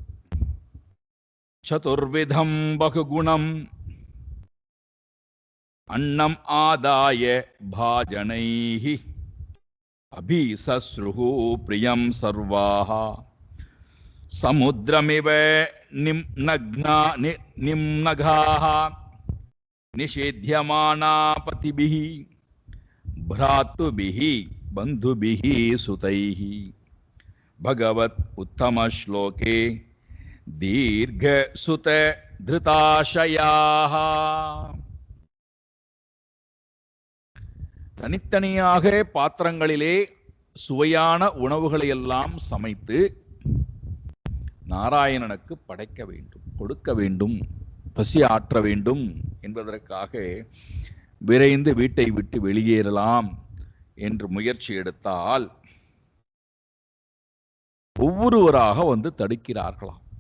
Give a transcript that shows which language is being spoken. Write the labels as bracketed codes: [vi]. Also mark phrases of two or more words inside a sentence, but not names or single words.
[sa] चतुर्विधं बहुगुणम् अन्नम् आदाय भाजनैः अभिसस्रुः प्रियं सर्वाः समुद्रमिव निम्नगाः निषिध्यमानाः पतिभिः भ्रातुभिहि बन्धुभिहि सुतैहि भगवत उत्तम श्लोके दीर्घ सुत धृताशयाः. [ta] தனித்தனியாக பாத்திரங்களிலே சுவையான உணவுகளை எல்லாம் சமைத்து நாராயணனுக்கு படைக்க வேண்டும், கொடுக்க வேண்டும், பசி ஆற்ற வேண்டும் என்பதற்காக விரைந்து வீட்டை விட்டு வெளியேறலாம் என்று முயற்சி எடுத்தால் ஒவ்வொருவராக வந்து தடுக்கிறார்களாம்.